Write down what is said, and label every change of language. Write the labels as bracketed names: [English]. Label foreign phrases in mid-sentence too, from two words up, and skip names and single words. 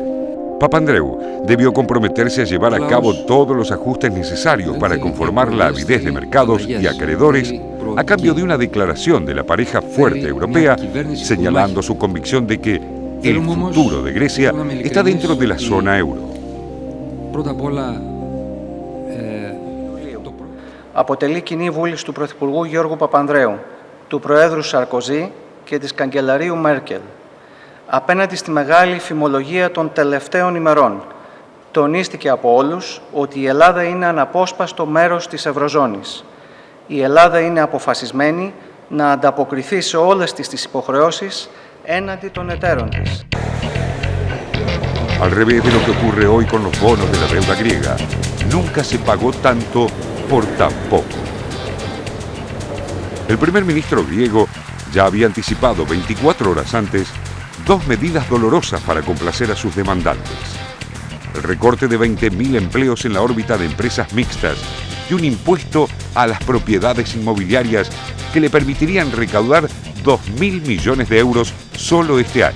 [Spanish] Papandreou debió comprometerse a llevar a cabo todos los ajustes necesarios para conformar la avidez de mercados y acreedores a cambio de una declaración de la pareja fuerte europea señalando su convicción de que el futuro de Grecia está dentro de la zona euro. [Greek] Αποτελεί κοινή βούληση του Πρωθυπουργού Γιώργου Παπανδρέου, του Προέδρου Σαρκοζή και της Καγκελαρίου Μέρκελ. Απέναντι στη μεγάλη φημολογία των τελευταίων ημερών, τονίστηκε από όλους ότι η Ελλάδα είναι αναπόσπαστο μέρος της Ευρωζώνης. Η Ελλάδα είναι αποφασισμένη να ανταποκριθεί σε όλες τις υποχρεώσεις έναντι των εταίρων της. [Spanish] Al revés de lo que ocurre hoy con los bonos de la deuda griega, nunca se pagó tanto por tan poco. El primer ministro griego ya había anticipado 24 horas antes dos medidas dolorosas para complacer a sus demandantes: el recorte de 20.000 empleos en la órbita de empresas mixtas y un impuesto a las propiedades inmobiliarias que le permitirían recaudar 2.000 millones de euros solo este año.